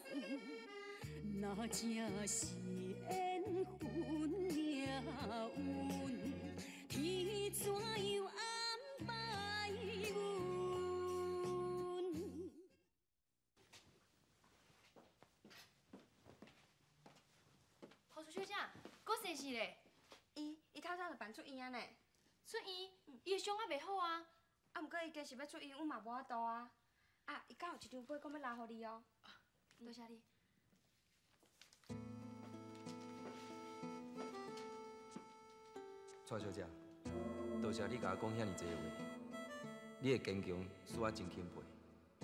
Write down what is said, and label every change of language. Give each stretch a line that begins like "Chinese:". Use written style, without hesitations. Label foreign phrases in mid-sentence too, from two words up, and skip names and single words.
Min Nan Chinese: 那正是缘分命运，天怎样安排阮？何小姐，搁生气咧？伊透早就办出院啊呢。出院，伊的伤还袂好啊。啊，毋过伊坚是要出院，阮嘛无法度啊。啊，伊敢有一张飞，讲要留互你哦。多谢你。蔡小姐，多谢你甲我讲遐尼济话，你的坚强使我真钦佩。